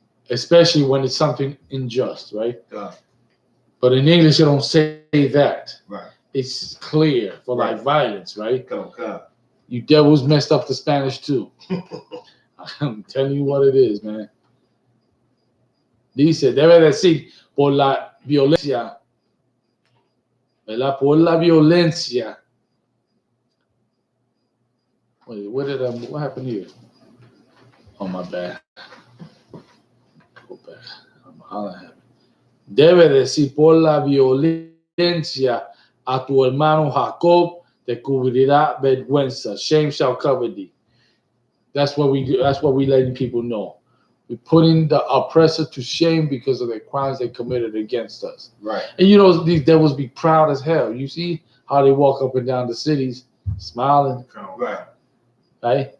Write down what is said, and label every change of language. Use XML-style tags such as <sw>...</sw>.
<en>Especially when it's something unjust, right? But in English, you don't say that. Right. It's clear for Right. like violence, right? God. You devils messed up the Spanish too. I'm telling you what it is, man.</en> <es>Dice, debe decir, por la violencia, ¿verdad? Por la violencia.</es> <en>Wait, what happened here? Oh, my bad. Go back.</en> <es>Debe decir, por la violencia a tu hermano Jacob te cubrirá vergüenza.</es> <en>Shame shall cover thee. That's what we do. That's what we letting people know. We're putting the oppressor to shame because of the crimes they committed against us. Right. And you know, these devils be proud as hell. You see how they walk up and down the cities smiling. Right. Right?</en>